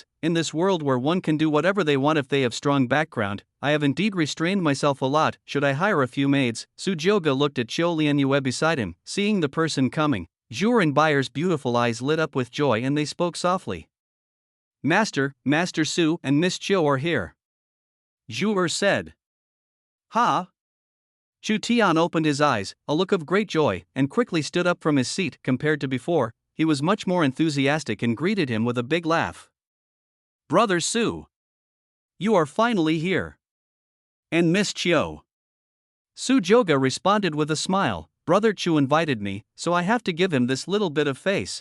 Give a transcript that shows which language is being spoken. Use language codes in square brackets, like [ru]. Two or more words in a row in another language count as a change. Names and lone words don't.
[en] In this world where one can do whatever they want if they have strong background, I have indeed restrained myself a lot. Should I hire a few maids? Su Joga looked at Qiu Lianyue beside him, seeing the person coming. Zhou and Bayer's beautiful eyes lit up with joy and they spoke softly. Master Su, and Miss Qiu are here. Zhou said. Ha! Chu Tian opened his eyes, a look of great joy, and quickly stood up from his seat. Compared to before, he was much more enthusiastic and greeted him with a big laugh. Brother Su! You are finally here. And Miss Qiu. Su Joga responded with a smile. Brother Chu invited me, so I have to give him this little bit of face.